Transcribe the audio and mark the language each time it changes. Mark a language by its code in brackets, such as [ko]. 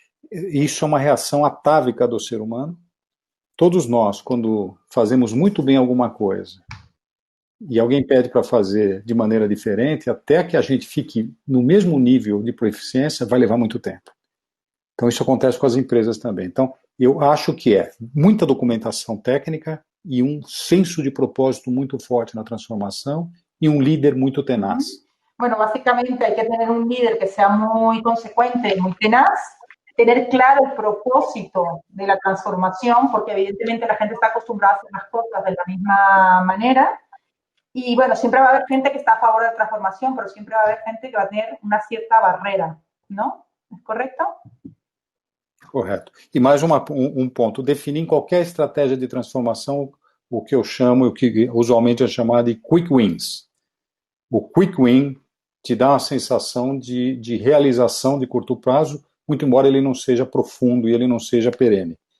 [pt] Isso é uma reação atávica do ser humano. Todos nós, quando fazemos muito bem alguma coisa e alguém pede para fazer de maneira diferente, até que a gente fique no mesmo nível de proficiência, vai levar muito tempo. Então, isso acontece com as empresas também. Então, eu acho que é muita documentação técnica e um senso de propósito muito forte na transformação e um líder muito tenaz. [es] Bueno, básicamente hay que tener un líder que sea muy consecuente y muy tenaz, tener claro el propósito de la transformación, porque evidentemente la gente está acostumbrada a hacer las cosas de la misma manera. Y bueno, siempre va a haber gente que está a favor de la transformación, pero siempre va a haber gente que va a tener una cierta barrera, ¿no? ¿Es correcto? [pt] Correto. E mais um ponto, definir em qualquer estratégia de transformação o que eu chamo, o que usualmente é chamado de quick wins. O quick win te dá uma sensação de realização de curto prazo, muito embora ele não seja profundo e ele não seja perene.